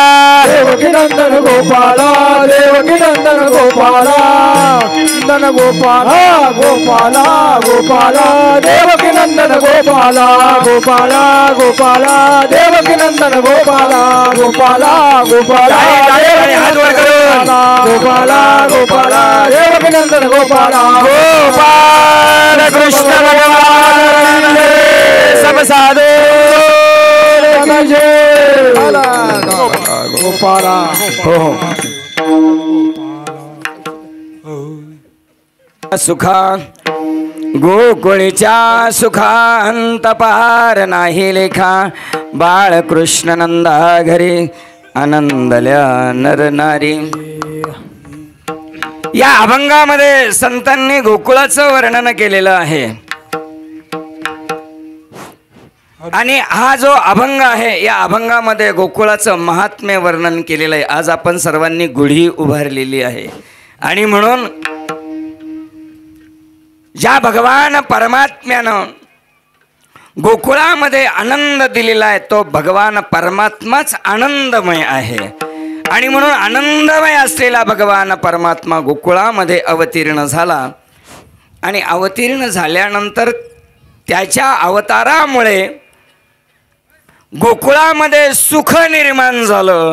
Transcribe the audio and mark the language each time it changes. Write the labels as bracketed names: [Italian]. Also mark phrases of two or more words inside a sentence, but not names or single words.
[Marathi] देवकी नंदन गोपाला देवकी नंदन गोपाला नंदन गोपाला गोपाला गोपाला देवकी नंदन गोपाला गोपाला गोपाला देवकी नंदन गोपाला गोपाला गोपाला गोपाला गोपाला देवकी नंदन गोपाला गोपाल कृष्ण भगवान सब साधु गोपाला सुखा गोकुळीच्या सुखांत पार नाही लेखा बाळकृष्ण नंदा घरी आनंदल्या नर नारी. या अभंगामध्ये संतांनी गोकुळाचं वर्णन केलेलं आहे आणि हा जो अभंग आहे या अभंगामध्ये गोकुळाचं महात्म्य वर्णन केलेलं आहे. आज आपण सर्वांनी गुढी उभारलेली आहे आणि म्हणून ज्या भगवान परमात्म्यानं गोकुळामध्ये आनंद दिलेला आहे तो भगवान परमात्माच आनंदमय आहे आणि म्हणून आनंदमय असलेला भगवान परमात्मा गोकुळामध्ये अवतीर्ण झाला आणि अवतीर्ण झाल्यानंतर त्याच्या अवतारामुळे गोकुळामध्ये सुख निर्माण झालं.